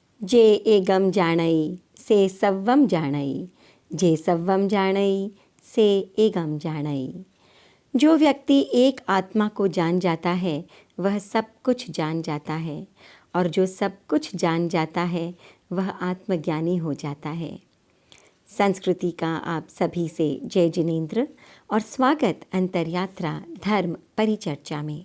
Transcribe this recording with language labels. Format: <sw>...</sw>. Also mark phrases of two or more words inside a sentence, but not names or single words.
<pra>जे एगम जाणई से सव्वम जाणई, जे सव्वम जाणई से एगम जाणई।</pra> <hi>जो व्यक्ति एक आत्मा को जान जाता है वह सब कुछ जान जाता है, और जो सब कुछ जान जाता है वह आत्मज्ञानी हो जाता है। संस्कृति का आप सभी से जय जिनेंद्र और स्वागत अंतर्यात्रा धर्म परिचर्चा में।</hi>